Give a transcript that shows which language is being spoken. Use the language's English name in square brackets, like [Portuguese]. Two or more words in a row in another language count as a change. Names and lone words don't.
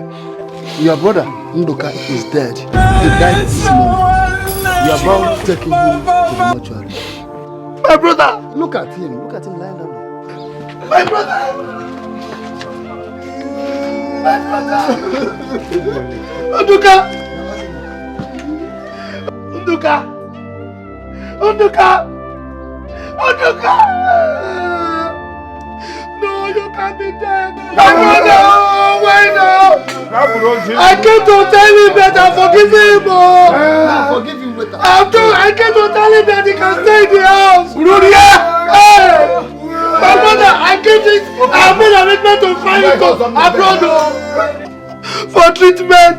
[English] Your brother, Nduka, is dead. He died this morning. You are about to take him to the mortuary. My brother! Look at him. Look at him lying down there. My brother! My brother! Nduka! Nduka! Nduka! Nduka! No, you can't be dead. My brother! Why now? I came to tell him that I'm forgiving him. I'll forgive you later. I came to tell him that he can stay in the house. Hey! My brother, I made arrangement to find him abroad for treatment.